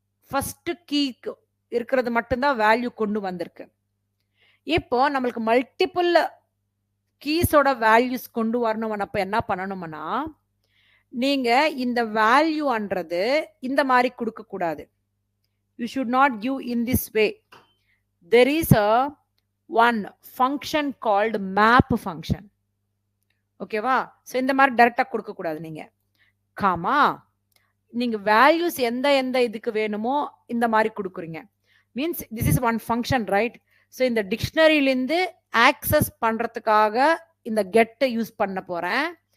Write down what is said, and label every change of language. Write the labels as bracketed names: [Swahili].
[Tamil] First கீக்கு இருக்கிறது மட்டும்தான் value கொண்டு வந்திருக்கு. இப்போ நம்மளுக்கு மல்டிபிள் கீஸோட வேல்யூஸ் கொண்டு வரணும். அப்ப என்ன பண்ணணும்னா, நீங்க இந்த வேல்யூன்றது இந்த மாதிரி கொடுக்க கூடாது. [English] You should not give in this way. There is a one function called map function. [Tamil] ஓகேவா? ஸோ இந்த மாதிரி டைரக்டா கொடுக்க கூடாது. நீங்க காமா நீங்க வேல்யூஸ் எந்த இதுக்கு வேணுமோ இந்த மாதிரி கொடுக்குறீங்க. [English] Means this is one function, right? [Tamil] So இந்த டிக்ஷனரியிலேருந்து ஆக்சஸ் பண்றதுக்காக இந்த கெட்டை யூஸ் பண்ண போறேன்.